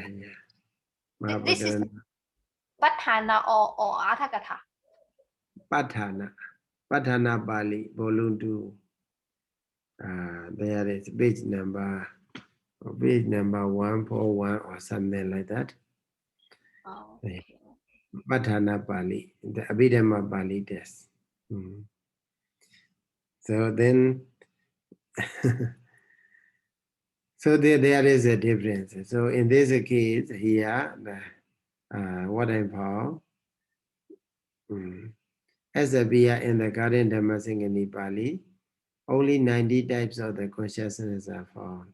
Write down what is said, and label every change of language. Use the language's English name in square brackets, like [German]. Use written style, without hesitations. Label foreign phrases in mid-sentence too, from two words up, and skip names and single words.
[English] This is Mahabhakarana. Bhatana or Atthakatha. Bhatana Bali, volume 2. There is page number 141 or something like that. Oh, okay. Bhatana Pali, the Abhidhamma Pali test. So then, so there is a difference. So in this case here, what I found, as appear in the current Dhammasaṅgaṇīpāḷi, only 90 types of the consciousness are found.